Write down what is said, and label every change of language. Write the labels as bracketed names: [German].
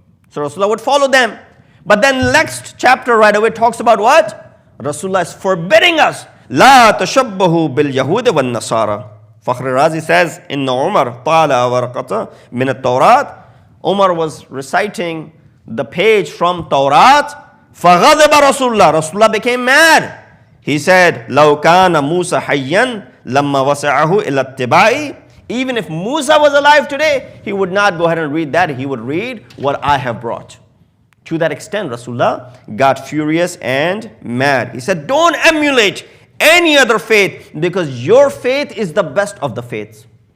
[English] So Rasulullah would follow them. But then next chapter right away talks about what? Rasulullah is forbidding us. [Arabic] La tashabbahu bil Yahud wan Nasara. [English] Fakhr Razi says, [Arabic] Inna Umar tala warqata min at-Tawrat. [English] Umar was reciting the page from Tawrat. [Arabic] Faghadaba Rasulullah. [English] Rasulullah became mad. He said, [Arabic] لَوْ كَانَ مُوسَى حَيًّا لَمَّا وَسَعَهُ إِلَى اتِّبَاعِ. [English] Even if Musa was alive today, he would not go ahead and read that. He would read what I have brought. To that extent, Rasulullah got furious and mad. He said, don't emulate any other faith because your faith is the best of the faiths.